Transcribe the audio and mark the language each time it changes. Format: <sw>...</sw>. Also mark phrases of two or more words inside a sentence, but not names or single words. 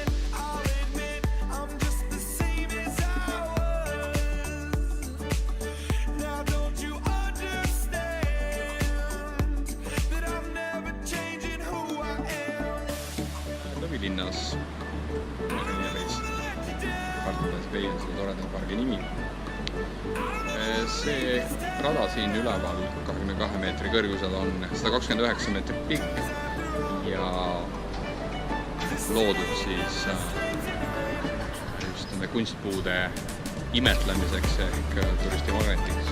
<en>I'll admit I'm just the same as I was. Now don't you understand that I'm never changing who I am?</en> <et>Lõvilinnas Gardens Bay on selle toreda pargi nimi. See rada siin üleval 22 meetri kõrgusel on 129 meetrit pikk ja loodud siis just nende kunstpuude imetlemiseks ehk turistimagnetiks.</et>